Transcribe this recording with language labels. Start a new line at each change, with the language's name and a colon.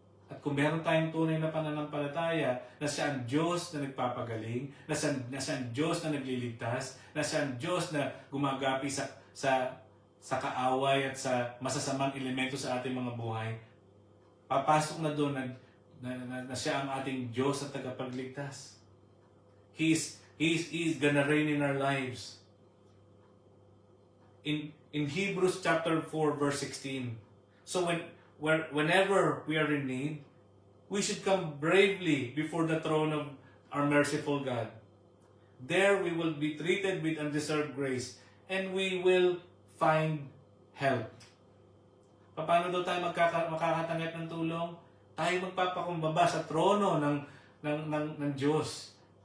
Filipino: At kung meron tayong tunay na pananampalataya na siya ang Diyos na nagpapagaling, na siya ang Diyos na nagliligtas, na siya ang Diyos na gumagapi sa kaaway at sa masasamang elemento sa ating mga buhay, papasok na doon na siya ang ating Diyos at tagapagligtas.
English: He is gonna reign in our lives. In Hebrews chapter 4 verse 16. So whenever we are in need, we should come bravely before the throne of our merciful God. There we will be treated with undeserved grace and we will find help.
Filipino: Paano daw tayo makakatanggap ng tulong? Tayo magpapakumbaba sa trono ng Diyos.